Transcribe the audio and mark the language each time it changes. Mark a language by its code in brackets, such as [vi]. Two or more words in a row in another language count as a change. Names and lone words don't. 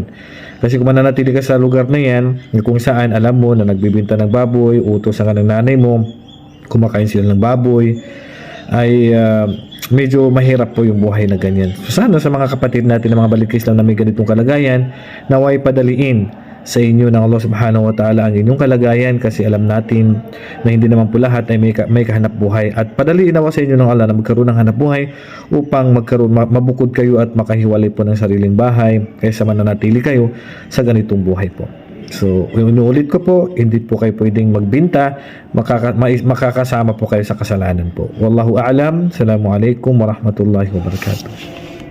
[tl] Kasi kung mananatili ka sa lugar na yan, kung saan alam mo na nagbibinta ng baboy, utos ka ng nanay mo, kumakain sila ng baboy, ay medyo mahirap po yung buhay na ganyan. So sana sa mga kapatid natin na mga balik Islam na may ganitong kalagayan, naway padaliin sa inyo ng Allah [ar] سبحانه وتعالى [tl] ang inyong kalagayan, kasi alam natin na hindi naman po lahat ay may kahanap buhay, at padaliin nawa sa inyo ng Allah na magkaroon ng hanap buhay upang mabukod kayo at makahiwalay po ng sariling bahay kaysa mananatili kayo sa ganitong buhay po. So, inuulit ko po, hindi po kayo pwedeng magbinta, makakasama po kayo sa kasalanan po. [ar] والله أعلم. السلام عليكم ورحمة الله وبركاته.